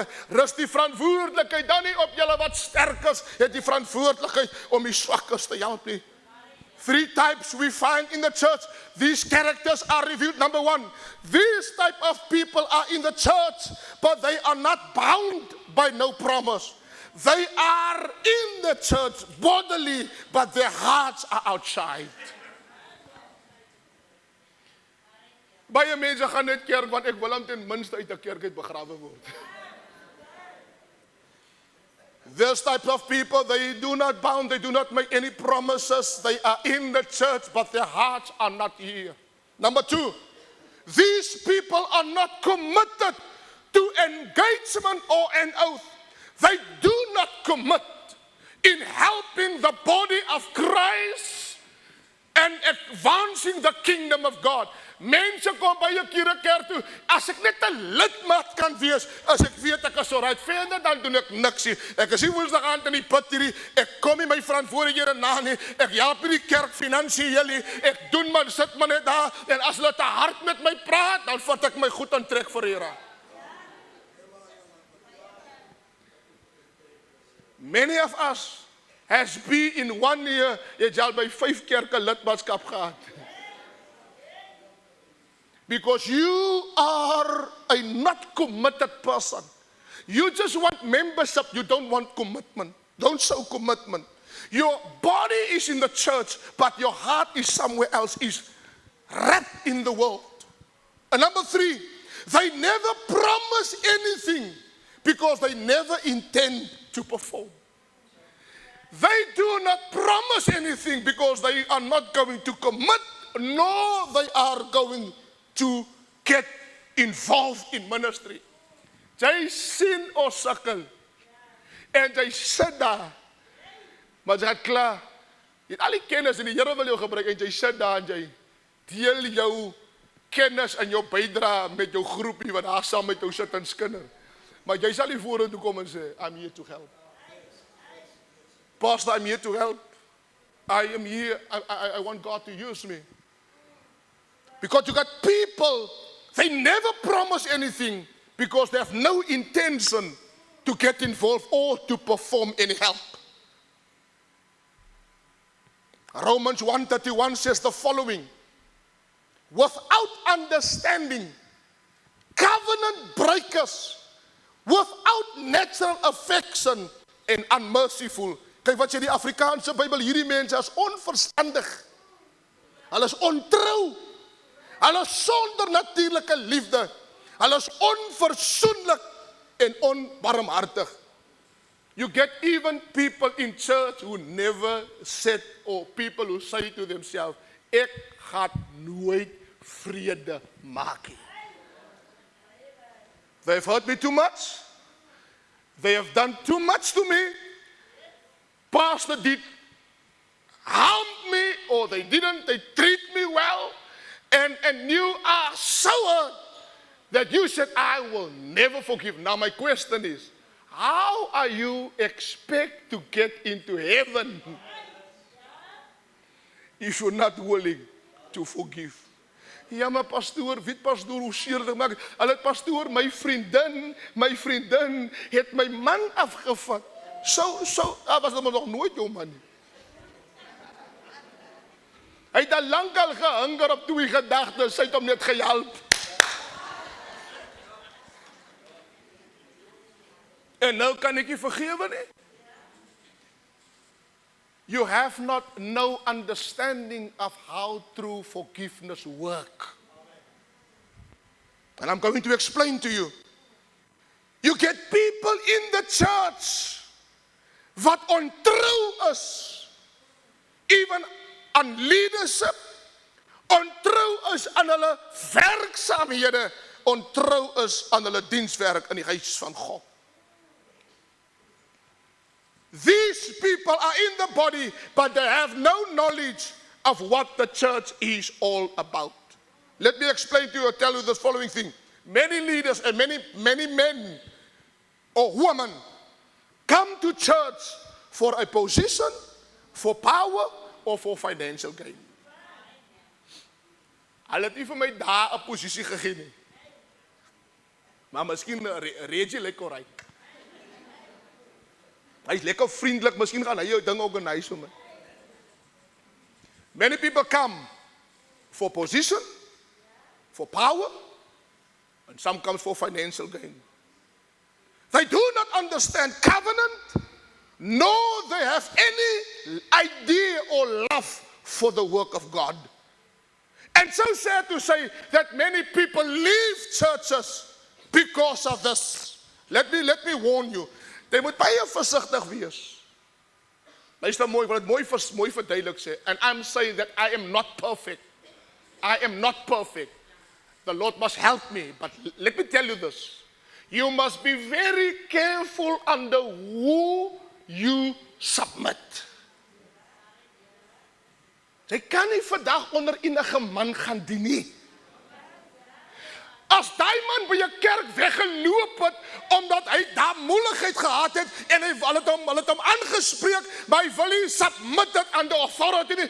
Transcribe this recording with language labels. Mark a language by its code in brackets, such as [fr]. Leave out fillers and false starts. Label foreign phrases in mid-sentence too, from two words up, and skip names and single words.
[af] Rus die verantwoordelikheid dan nie op julle wat sterk is, het die verantwoordelikheid om die swakkes te help nie. [en] 3 types we find in the church. These characters are revealed. Number 1, these type of people are in the church, but they are not bound by no promise. They are in the church bodily, but their hearts are outside. [af] Baie mense gaan net kerk, want ek wil hom ten minste uit 'n kerk uit begrawe word. [en] This type of people, they do not bound, they do not make any promises. They are in the church, but their hearts are not here. Number 2, these people are not committed to engagement or an oath. They do not commit in helping the body of Christ and advancing the kingdom of God. [af] Mense kom baie kere kerk toe, as ek net 'n lidmaat kan wees, as ek weet ek is alright, verder dan doen ek niks nie. Ek is nie woensdag aand in die put hierdie, ek kom nie my verantwoordelikhede na nie, ek help nie die kerk finansiëel nie, ek doen maar, sit maar net daar, en as hulle te hard met my praat, dan vat ek my goed en trek vir Here. [en] Many of us has been in 1 year, [af] jy het al by 5 kerke lidmaatskap gehad. [en] Because you are a not committed person. You just want membership, you don't want commitment. Don't show commitment. Your body is in the church, but your heart is somewhere else, is wrapped in the world. And number 3, they never promise anything because they never intend to perform. They do not promise anything because they are not going to commit, nor they are going to get involved in ministry. [af] Jy sien ons sukkel en jy sit daar, maar jy het klaar. Jy het al die kennis en die Here wil jou gebruik en jy sit daar en jy deel jou kennis en jou bydra met jou groepie wat daar saam met jou sit en skinder. Maar jy sal nie vorentoe kom en sê, [en] I'm here to help. Pastor, I'm here to help. I am here, I want God to use me. Because you got people, they never promise anything because they have no intention to get involved or to perform any help. Romans 1:31 says the following: without understanding, covenant breakers, without natural affection and unmerciful. [af] Kyk wat sê die Afrikaanse Bybel, hierdie mense is onverstandig. Hulle is ontrou. Hulle is sonder natuurlike liefde. Hulle is onverzoenlik en onbarmhartig. [en] You get even people in church who never said, or people who say to themselves, [af] ek gaan nooit vrede maak nie. [en] They've hurt me too much. They have done too much to me. Pastor did harm me, or they didn't, they treat me well. And you are so hurt that you said, I will never forgive. Now my question is, how are you expect to get into heaven if you're not willing to forgive? [af] Ja, maar pastoor, weet pastoor hoe seer dit maak. Hulle pastoor, my vriendin het my man afgevat. Was dit nog nooit jou man nie. Hy het al lankal gehinger op 2 gedagtes, sy het hom net gehelp. En nou kan ek nie vergewe nie. [en] You have not no understanding of how true forgiveness works. And I'm going to explain to you. You get people in the church [af] wat ontrou is, [en] even on leadership, [af] ontrou is aan hulle werksaamhede, ontrou is aan hulle dienswerk in die huis van God. [en] These people are in the body, but they have no knowledge of what the church is all about. Let me explain to you or tell you the following thing. Many leaders and many men or women come to church for a position, for power, or for financial gain. [af] Hulle het nie vir my daar 'n posisie gegee nie. Maar miskien Reggie lekker ryk. Hy's lekker vriendelik, miskien gaan hy jou ding organise vir my. [en] Many people come for position, for power, and some comes for financial gain. They do not understand covenant, nor they have any idea or love for the work of God. And so sad to say that many people leave churches because of this. Let me warn you. [af] Jy moet baie versigtig wees. Luister mooi, wat mooi verduidelik sê. [en] And I'm saying that I am not perfect. I am not perfect. The Lord must help me. But let me tell you this. You must be very careful under who you submit. [af] Jy kan nie vandag onder enige man gaan dien nie. As daai man by 'n kerk weggeloop het omdat hy daar moeilikheid gehad het en hulle het hom aangespreek, maar hy wil nie [en] submit it under authority [af] nie.